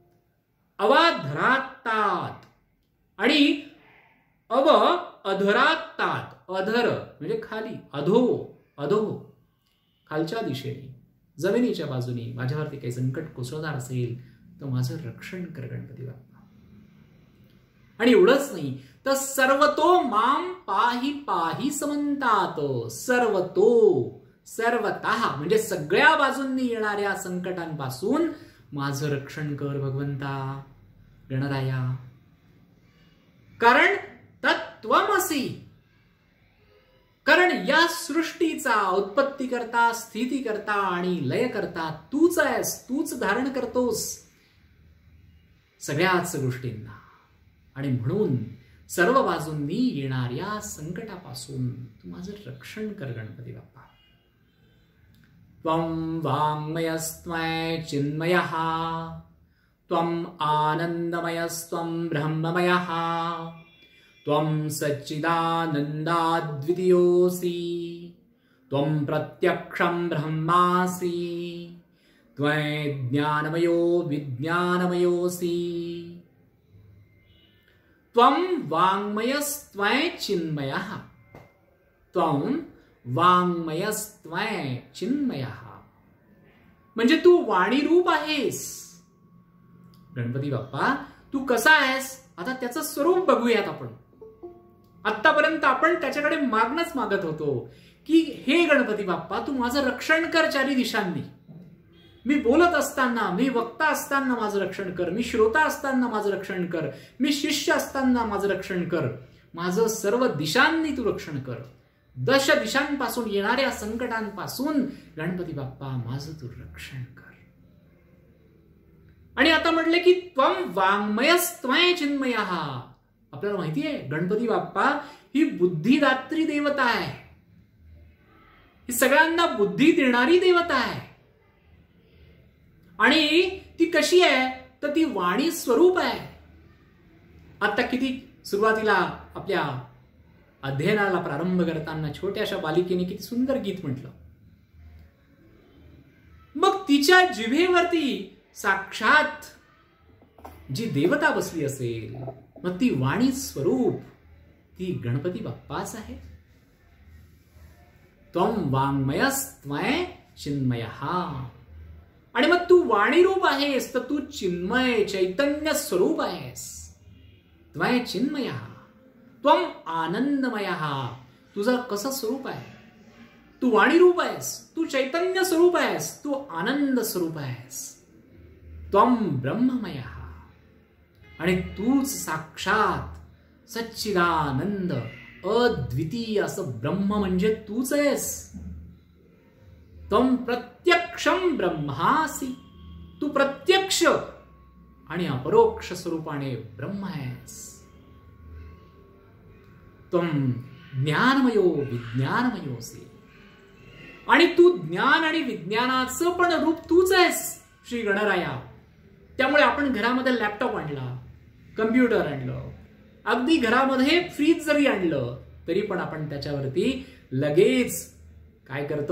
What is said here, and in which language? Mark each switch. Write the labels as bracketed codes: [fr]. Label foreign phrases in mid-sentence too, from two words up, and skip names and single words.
[mr] अवाधरातात, आणि अव अधरातात, अधर म्हणजे खाली, अधो, अधो खालच्या दिशेने, जमिनीच्या बाजूने माझ्यावरती काही संकट कोसळणार असेल तर माझं रक्षण कर गणपती बाप्पा. आणि एवढंच नाही तर [sa] सर्वतो माम पाहि पाहि समंतात, [mr] सर्वतो सर्वतः म्हणजे सगळ्या बाजूंनी येणाऱ्या संकटांपासून माझं रक्षण कर भगवंता गणराया. कारण तत्त्वमसि, कारण या सृष्टीचा उत्पत्ती करता, स्थिती करता आणि लय करता तूच आहेस. तूच धारण करतोस सगळ्याच गोष्टींना, आणि म्हणून सर्व बाजूंनी येणाऱ्या संकटापासून तू माझं रक्षण कर गणपती बाप्पा. [sa] त्वं वाङ्मयस्त्वं चिन्मयः, त्वं आनन्दमयस्त्वं ब्रह्ममयः, त्वं सच्चिदानन्दाद्वितीयोऽसि, त्वं प्रत्यक्षं ब्रह्मासि त्वं ज्ञानमयो विज्ञानमयोऽसि त्वं वाङ्मयस्त्वं चिन्मयः त्वं वाङ्मयस्त्वं चिन्मयः. [mr] म्हणजे तू वाणी रूप आहेस. गणपती बाप्पा तू कसा आहेस आता त्याचं स्वरूप बघूयात आपण. आतापर्यंत आपण त्याच्याकडे मागणंच मागत होतो की हे गणपती बाप्पा तू माझं रक्षण कर चारी दिशांनी. मी बोलत असताना, मी वक्ता असताना माझं रक्षण कर, मी श्रोता असताना माझं रक्षण कर, मी शिष्य असताना माझं रक्षण कर, माझं सर्व दिशांनी तू रक्षण कर. दश दिशांपासून येणाऱ्या संकटांपासून गणपती बाप्पा माझं तू रक्षण कर. आणि आता म्हटले की [sa] त्वं वाङ्मयस्त्वं चिन्मयः. [mr] आपल्याला माहितीये गणपती बाप्पा ही बुद्धिदात्री देवता आहे. ही सगळ्यांना बुद्धी देणारी देवता आहे. आणि ती कशी आहे तर ती वाणी स्वरूप आहे. आता किती सुरुवातीला आपल्या अध्ययनाला प्रारंभ करताना छोट्याशा बालिकेने किती सुंदर गीत म्हटलं. मग तिच्या जिभेवरती साक्षात जी देवता बसली असेल मग ती वाणी स्वरूप ती गणपती बाप्पाच आहे. [sa] त्वं वाङ्मयस्त्वं चिन्मयः. [mr] आणि मग तू वाणी रूप आहेस तर तू चिन्मय चैतन्य स्वरूप आहेस. [sa] त्वं चिन्मयः त्वं आनंदमयः. [mr] तुझं कसं स्वरूप आहे? तू वाणी रूप आहेस, तू चैतन्य स्वरूप आहेस, तू आनंद स्वरूप आहेस. [sa] त्वं ब्रह्ममयः. [mr] आणि तूच साक्षात सच्चिदानंद अद्वितीय असं ब्रह्म म्हणजे तूच आहेस. [sa] त्वं प्रत्यक्षं ब्रह्मासि. [mr] तू प्रत्यक्ष आणि अपरोक्ष स्वरूपाने ब्रह्म आहेस. [sa] त्वं ज्ञानमयो विज्ञानमयोऽसि. [mr] आणि तू ज्ञान आणि विज्ञानाचं पण रूप तूच आहेस श्री गणराया. त्यामुळे आपण घरामध्ये लॅपटॉप आणला, कम्प्युटर आणलं, अगदी घरामध्ये फ्रीज जरी आणलं तरी पण आपण त्याच्यावरती लगेच काय करतो?